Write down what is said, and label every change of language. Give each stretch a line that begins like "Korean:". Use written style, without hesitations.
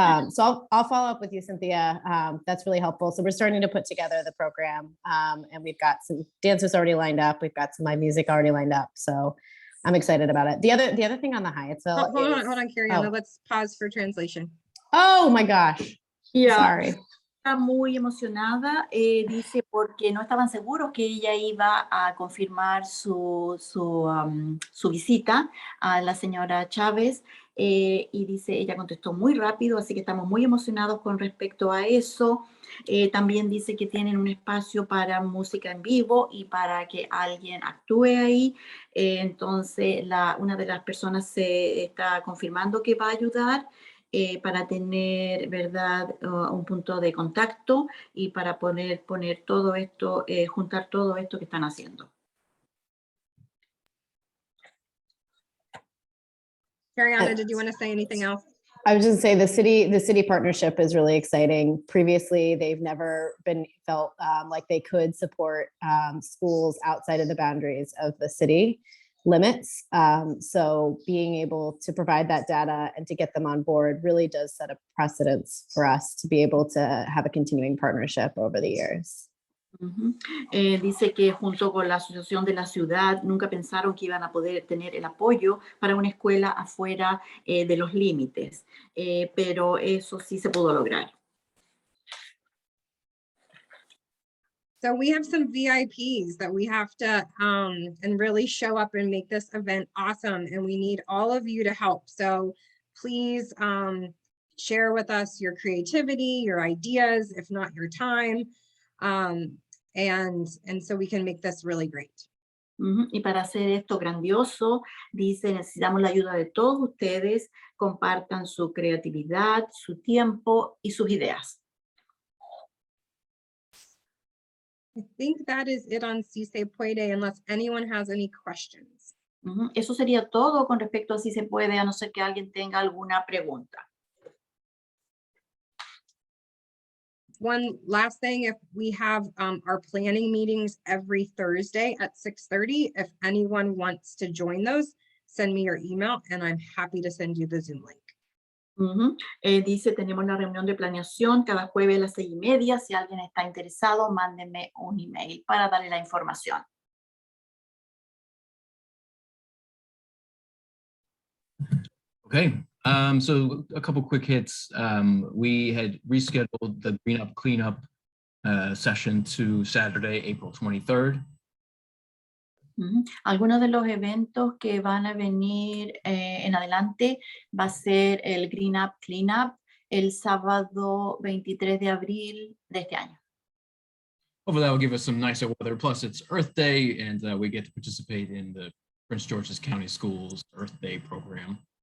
English: So I'll follow up with you, Cynthia. That's really helpful. So we're starting to put together the program, and we've got some dancers already lined up. We've got some live music already lined up. So I'm excited about it. The other thing on the Hyattsville Hold on, Kariana. Let's pause for translation. Oh my gosh. Yeah. Sorry.
Spanish: Está muy emocionada, dice porque no estaban seguros que ella iba a confirmar su visita a la señora Chávez, y dice, ella contestó muy rápido, así que estamos muy emocionados con respecto a eso. También dice que tienen un espacio para música en vivo y para que alguien actúe ahí. Entonces, una de las personas se está confirmando que va a ayudar. Para tener, ¿verdad?, un punto de contacto y para poner todo esto, juntar todo esto que están haciendo.
English: Kariana, did you want to say anything else? I was just going to say the city partnership is really exciting. Previously, they've never felt like they could support schools outside of the boundaries of the city limits. So being able to provide that data and to get them on board really does set a precedence for us to be able to have a continuing partnership over the years.
Spanish: Dice que junto con la asociación de la ciudad nunca pensaron que iban a poder tener el apoyo para una escuela afuera de los límites, pero eso sí se pudo lograr.
English: So we have some VIPs that we have to and really show up and make this event awesome. And we need all of you to help. So please share with us your creativity, your ideas, if not your time. And so we can make this really great.
Spanish: Y para hacer esto grandioso, dice, necesitamos la ayuda de todos ustedes. Compartan su creatividad, su tiempo y sus ideas.
English: I think that is it on Si Se Puede, unless anyone has any questions.
Spanish: Eso sería todo con respecto a si se puede, a no ser que alguien tenga alguna pregunta.
English: One last thing, if we have our planning meetings every Thursday at 6:30, if anyone wants to join those, send me your email and I'm happy to send you the Zoom link.
Spanish: Dice, tenemos la reunión de planeación cada jueves a las 6:30. Si alguien está interesado, mándenme un email para darle la información.
English: Okay, so a couple quick hits. We had rescheduled the Green Up Cleanup session to Saturday, April 23rd.
Spanish: Algunos de los eventos que van a venir en adelante va a ser el Green Up Cleanup el sábado 23 de abril de este año.
English: Hopefully that will give us some nicer weather. Plus it's Earth Day and we get to participate in the Prince George's County Schools Earth Day program.